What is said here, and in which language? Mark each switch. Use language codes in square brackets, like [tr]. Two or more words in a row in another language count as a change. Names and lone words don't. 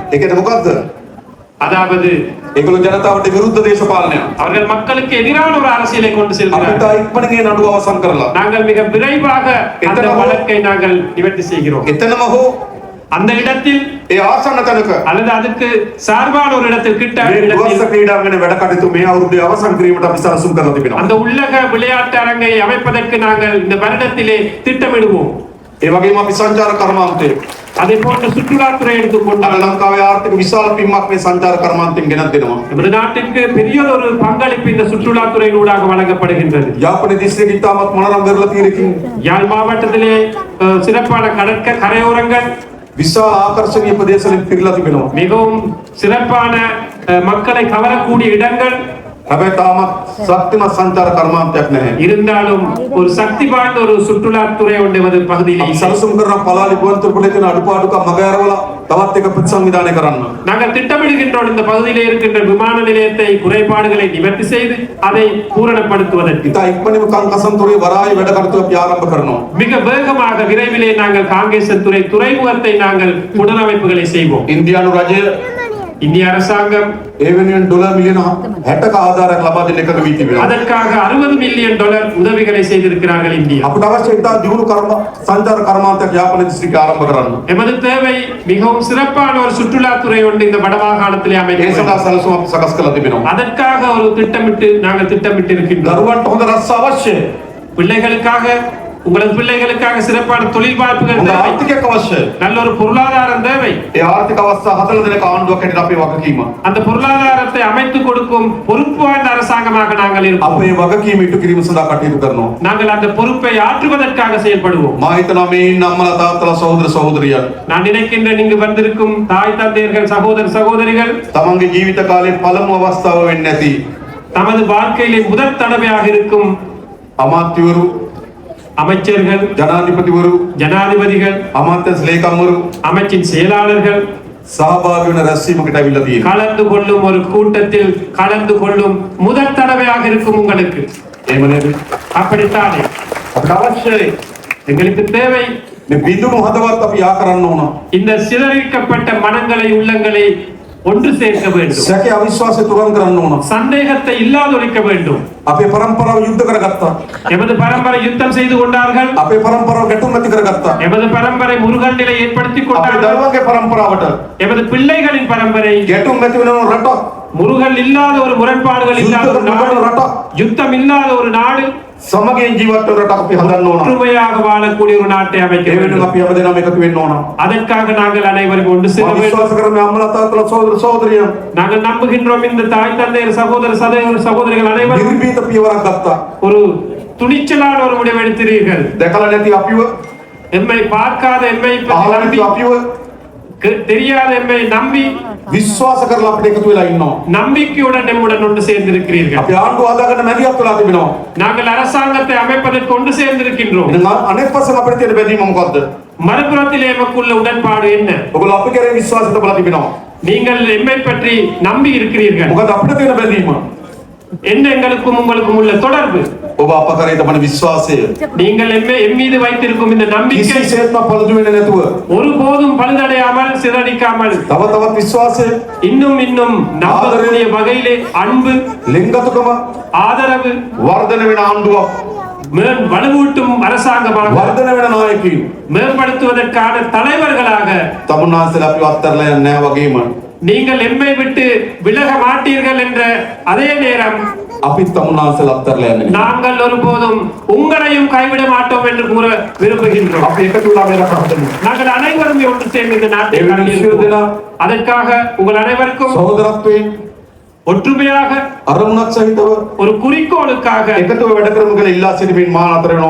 [si] ඒකද මොකද්ද? [ta] அதாவது [si] ඒගොල්ලෝ ජනතාවට විරුද්ධ දේශපාලනයක්. [ta] அவர்கள் மக்களுக்கு எதிரான ஒரு அரசியலை கொண்டு [si] අපිට [ta] செல்கிறார்கள். [si] ඉක්මනින් ඒ නඩුව අවසන් කරලා [ta] நாங்கள் மிக விரைவாக அந்த வழக்கை நாங்கள் நிவர்த்தி செய்கிறோம். [si] එතනම හෝ [ta] அந்த இடத்தில் [si] ඒ ආසන්න තැනක [ta] அல்லது அதுக்கு சார்பான ஒரு இடத்தில் கிட்ட [si] මේ දුවස්ස [ta] இடத்தில் [si] ක්‍රීඩාංගණය වැඩ කටයුතු මේ අවුරුද්දේ අවසන් කිරීමට අපි සැලසුම් කරලා තිබෙනවා. [ta] அந்த உள்ளக விளையாட்டு அரங்கை அமைப்பதற்கு நாங்கள் இந்த வருடத்திலே திட்டமிடுவோம். [si] ඒ වගේම අපි සංචාර කර්මාන්තය [ta] அதே போன்று சுற்றுலாத்துறை [si] අද [ta] எடுத்துக்கொண்டால் [si] ලංකාවේ ආර්ථික විශාල පින්මක් මේ සංචාර කර්මාන්තයෙන් ගෙනත් දෙනවා. [ta] நமது நாட்டிற்கு பெரிய ஒரு பங்களிப்பு இந்த சுற்றுலாத்துறையினூடாக வழங்கப்படுகின்றது. [si] යාපනයේ දිස්ත්‍රික්කෙ ඉතාමත් මොනරම් වෙරළ තීරකින් [ta] யாழ் மாவட்டத்திலே சிறப்பான கரையோரங்கள், [si] විශාල ආකර්ශනීය ප්‍රදේශවලින් පිරීලා තිබෙනවා. [ta] மிகவும் சிறப்பான மக்களை கவரக்கூடிய இடங்கள் [si] හැබැයි තාමත් ශක්තිමත් සංචාර කර්මාන්තයක් නැහැ. [ta] இருந்தாலும் ஒரு சக்தி வாய்ந்த ஒரு சுற்றுலாத்துறை ஒன்று எமது பகுதியில் [si] අපි [ta] இல்லை. [si] සැලසුම් කරන පලාලි ගුවන්තොටුපොළේ තියෙන අඩුපාඩුකම් මගහැරවලා තවත් එක ප්‍රතිසංවිධානය කරන්න. [ta] நாங்கள் திட்டமிடுகின்றோம் இந்த பகுதியிலே இருக்கின்ற விமான நிலையத்தை குறைபாடுகளை நிவர்த்தி செய்து அதை பூரணப்படுத்துவதற்கு. [si] ඉතා ඉක්මනින්ම කංකසන්තොරේ වරාය වැඩ කටයුතු අපි ආරම්භ කරනවා. [ta] மிக வேகமாக விரைவிலே நாங்கள் காங்கேசன்துறை துறைமுகத்தை நாங்கள் புனரமைப்புகளை செய்வோம். [si] ඉන්දියානු රජය [ta] இந்திய அரசாங்கம் [si] ඒ වෙනුවෙන් ඩොලර් මිලියන 60ක ආධාරයක් ලබා දෙන්න එකඟ වී තිබෙනවා. [ta] அதற்காக 60 மில்லியன் டாலர் உதவிகளை செய்திருக்கிறார்கள் இந்தியா. [si] අපිට අවශ්‍ය ඉතා දියුණු සංචාර කර්මාන්තයක් යාපනයේ දිස්ත්‍රික්කයේ ආරම්භ කරන්න. [ta] எமது தேவை மிகவும் சிறப்பான ஒரு சுற்றுலாத்துறை ஒன்று இந்த வடமாகாணத்திலே [si] ඒ [ta] அமைக்க [si] සඳහා [ta] வேண்டும். [si] සැලසුම් අපි සකස් කරලා තිබෙනවා. [ta] அதற்காக ஒரு நாங்கள் திட்டமிட்டு இருக்கின்றோம். [si] දරුවන්ට හොඳ රස්ස අවශ්‍යයි. [ta] பிள்ளைகளுக்காக, உங்களது பிள்ளைகளுக்காக சிறப்பான தொழில் வாய்ப்புகள் [si] හොඳ [ta] தேவை. [si] ආර්ථිකයක් අවශ්‍යයි. [ta] நல்ல ஒரு பொருளாதாரம் தேவை. [si] ඒ ආර්ථික අවස්ථා හදලා දෙනක ආණ්ඩුවක් හැටියට අපේ වගකීම. [ta] அந்த பொருளாதாரத்தை அமைத்துக் கொடுக்கும் பொறுப்பு வாய்ந்த அரசாங்கமாக நாங்கள் இருப்போம். [si] අපේ වගකීම ඉටු කිරීම සඳහා කටයුතු කරනවා. [ta] நாங்கள் அந்த பொறுப்பை ஆற்றுவதற்காக செயல்படுவோம். [si] මා හිතනවා මේ ඉන්න අම්මලා තාත්තලා සහෝදර சகோதරියන් [ta] நான் நினைக்கின்றேன் இங்கு வந்திருக்கும் தாய் தந்தையர்கள், சகோதர சகோதரிகள் [si] තමන්ගේ ජීවිත කාලේ පළමු අවස්ථාව වෙන්නේ නැති [ta] தமது வாழ்க்கையிலே முதல் தடவையாக இருக்கும் [si] අමාත්‍යවරු, [ta] அமைச்சர்கள், [si] ජනාධිපතිවරු, [ta] ஜனாதிபதிகள், [si] අමාත්‍යංශ ලේකම්වරු [ta] அமைச்சின் செயலாளர்கள் [si] සහභාගී වෙන රැස්වීමකට ඇවිල්ලා තියෙනවා. [ta] கலந்து கொள்ளும் ஒரு கூட்டத்தில் கலந்து கொள்ளும் முதல் தடவையாக இருக்கும் உங்களுக்கு. [si] එහෙම නේද? [ta] அப்படித்தானே [si] අපිට අවශ්‍යයි [ta] எங்களுக்கு தேவை [si] මේ බිඳුණු හදවත් අපි යා කරන්න ඕන. [ta] இந்த சிதறிக்கப்பட்ட மனங்களை, உள்ளங்களை ஒன்று சேர்க்க வேண்டும். [si] සැකේ අවිශ්වාසය තුරන් කරන්න ඕන. [ta] சந்தேகத்தை இல்லாதொழிக்க வேண்டும். [si] අපේ පරම්පරාව යුද්ධ කරගත්තා. [ta] எமது பரம்பரை யுத்தம் செய்து கொண்டார்கள். [si] අපේ පරම්පරාව ගැටුම් ඇති කරගත්තා. [ta] எமது பரம்பரை முருகன் நிலை ஏற்படுத்தி [si] අපේ [ta] கொண்டார்கள். [si] දරුවන්ගේ පරම්පරාවට [ta] எமது பிள்ளைகளின் பரம்பரை [si] ගැටුම් ඇති වෙන රටක්, [ta] முருகன் இல்லாத ஒரு முரண்பாடுகள் இல்லாத ஒரு நாடு, யுத்தம் இல்லாத ஒரு நாடு, [si] සමගියෙන් ජීවත් වෙන රටක් අපි හදන්න ඕන. [ta] ஒற்றுமையாக வாழக்கூடிய ஒரு நாட்டை அமைக்க [si] ඒ [ta] வேண்டும். [si] වෙනුවෙන් අපි හැමදේම එකතු වෙන්න ඕන. [ta] அதற்காக நாங்கள் அனைவரும் ஒன்று சேர வேண்டும். [si] විශ්වාස කරන අම්මලා තාත්තලා සහෝදර සහෝදරියන් [ta] நாங்கள் நம்புகின்றோம் இந்த தாய் தந்தையர் சகோதர சகோதரிகள் அனைவரும் [si] නිර්භීත පියවරක් ගත්තා. [ta] ஒரு துணிச்சலான ஒரு முடிவு எடுத்தீர்கள். [si] දැකලා නැති අපිව, [ta] எம்மை பார்க்காத எம்மை [si] අහලා නැති අපිව [ta] தெரியாத எம்மை நம்பி [si] විශ්වාස කරලා අපිට එකතු වෙලා ඉන්නවා. [ta] நம்பிக்கையுடன் நம்முடன் ஒன்று சேர்ந்திருக்கிறீர்கள். [si] අපි ආණ්ඩුව හදාගන්න මැදිහත් වෙලා තිබෙනවා. [ta] நாங்கள் அரசாங்கத்தை அமைப்பதற்கு ஒன்று சேர்ந்திருக்கின்றோம். [si] එහෙනම් අනෙක් පස්සෙන් අපිට තියෙන බැඳීම මොකද්ද? [ta] மறுபுறத்தில் எமக்குள்ள உடன்பாடு என்ன? [si] ඔයගොල්ලෝ අපි කරේ විශ්වාසය තබලා තිබෙනවා. [ta] நீங்கள் எம்மை பற்றி நம்பி இருக்கிறீர்கள். [si] මොකද අපිට තියෙන බැඳීම? [ta] என்ன எங்களுக்கும் உங்களுக்கும் உள்ள தொடர்பு? [si] ඔබ අප කරේ තබන විශ්වාසය [ta] நீங்கள் எம் மீது வைத்திருக்கும் இந்த நம்பிக்கை [si] කිසිසේත්ම පළුදු වෙන්නේ නැතුව [ta] ஒருபோதும் பழுதடையாமல் சிதறடிக்காமல் [si] තව තවත් විශ්වාසය, [ta] இன்னும் இன்னும் நம்பக்கூடிய வகையிலே அன்பு, [si] ලිංගතුකම [ta] ஆதரவு, [si] වර්ධන වෙන ආණ්ඩුවක්, [ta] வலுவூட்டும் அரசாங்கமாக [si] වර්ධන වෙන නායකයෝ [ta] மேம்படுத்துவதற்கான தலைவர்களாக [si] තමුන්නාන්සලා අපි අත්තරලා යන්නේ නැහැ වගේම [ta] நீங்கள் எம்மை விட்டு விலக மாட்டீர்கள் என்ற அதே நேரம் [si] අපි තමුන්නාන්සලා අත්තරලා යන්නේ නැහැ. [ta] நாங்கள் ஒருபோதும் உங்களையும் கைவிட மாட்டோம் என்று கூற விரும்புகின்றோம். [si] අපි එකතු වෙලා මේ රට හදමු. [ta] நாங்கள் அனைவரும் ஒன்று சேர்ந்து இந்த நாட்டை [si] ඒ වෙනුවෙන් සියලු දෙනා [ta] அதற்காக உங்கள் அனைவருக்கும் [si] සහෝදරත්වයෙන් [ta] ஒற்றுமையாக [si] අරමුණක් සහිතව [ta] ஒரு குறிக்கோளுக்காக [si] එකතුව වැඩ කරමු කියලා ඉල්ලා සිටිමින් මා අතර වෙනවා.